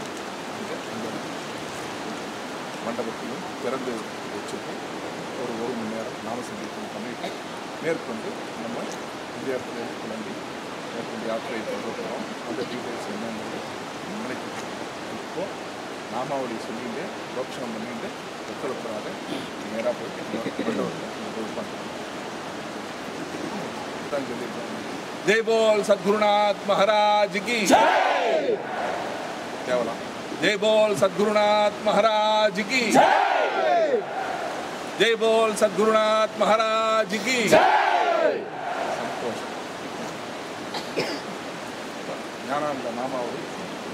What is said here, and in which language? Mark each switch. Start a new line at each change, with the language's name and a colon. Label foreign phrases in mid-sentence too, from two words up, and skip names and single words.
Tamil: இங்கே அந்த மண்டபத்தையும் திறந்து வச்சுட்டு ஒரு மணி நேரம் நாம சங்கீர்த்தனம் பண்ணிட்டு மேற்கொண்டு நம்ம இந்த இடத்துல கிளம்பி மேற்கொண்டு யாத்திரை தொடர்கிறோம். அந்த டீட்டெயில்ஸ் என்னென்னு நினைக்கிறோம். இப்போது நாமாவளி சொல்லிட்டு புரோக்ஷனம் பண்ணிட்டு ஒத்துழைப்பதாக நேராக போயிட்டு பண்ணுறோம்.
Hindi: जय बोल सद्गुरुनाथ महाराज की केवलम जय बोल सद्गुरुनाथ महाराज की जय बोल सद्गुरुनाथ महाराज की संतोष ज्ञानानंद नामावली